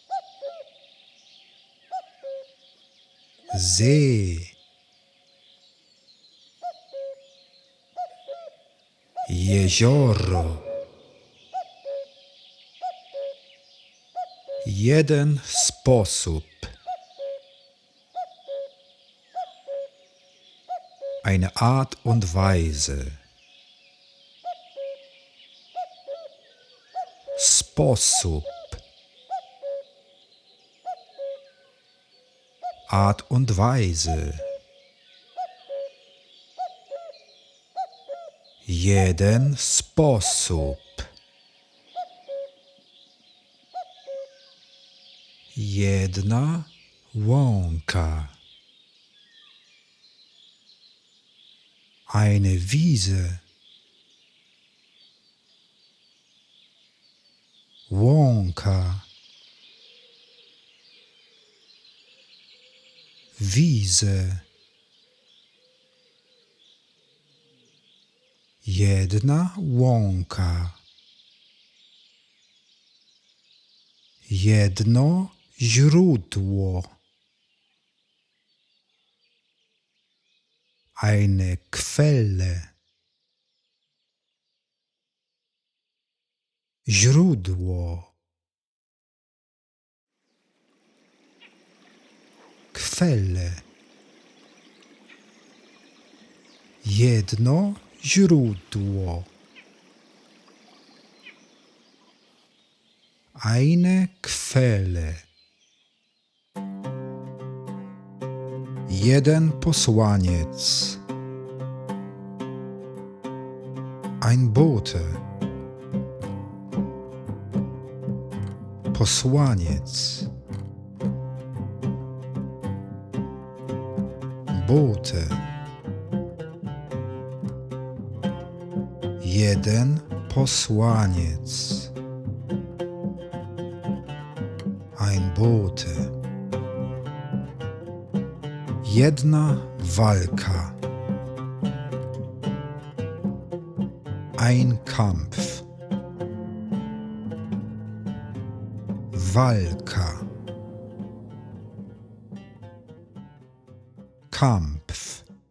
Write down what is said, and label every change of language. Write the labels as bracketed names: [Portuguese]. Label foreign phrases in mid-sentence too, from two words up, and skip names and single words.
[German] See. [Polish] Jezioro. Jeden sposób. [German] Eine Art und Weise. [Polish] Sposób. [German] Art und Weise. [Polish] Jeden sposób. Jedna łąka. [German] Eine Wiese. [Polish] Łąka. [German] Wiese. [Polish] Jedna łąka. Jedno źródło. [German] Eine Quelle. [Polish] Źródło. [German] Quelle. [Polish] Jedno źródło. [German] Eine Quelle. [Polish] Jeden posłaniec. [German] Ein Bote. [Polish] Posłaniec. [German] Bote. [Polish] Jeden posłaniec. [German] Ein Bote. [Polish] Jedna walka. [German] Ein Kampf. [Polish] Walka. [German] Kampf.